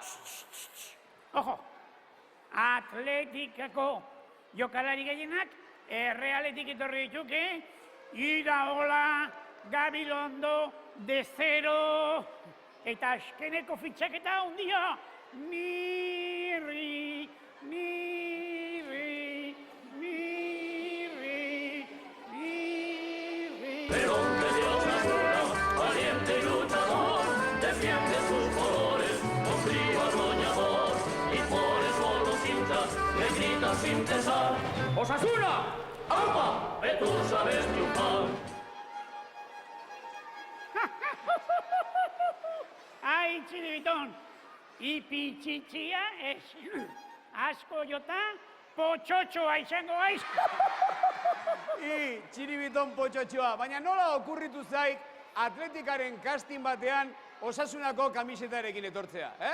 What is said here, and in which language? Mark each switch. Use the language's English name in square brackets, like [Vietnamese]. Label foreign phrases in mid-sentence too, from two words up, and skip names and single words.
[Basque] Ojo, atletikako jokalari gehienak errealetik etorri dituke, Iraola, Gabilondo, De Zero, eta azkeneko fitxaketa handia, Mirri. [Spanish] Pero hombre de otra luna, valiente y luchador, defiende sus colores, con frío arroñador, y por eso los hinchas le gritan sin cesar: ¡Osasuna! ¡Aupa! ¡Que tú sabes triunfar! [Basque] Ai, txiribitón, ipitxitxia ez. Asko jota, potxotxoa izango aiz. I, txiribiton potxotxoa, baina nola okurritu zaik atletikaren casting batean Osasunako kamisetarekin etortzea,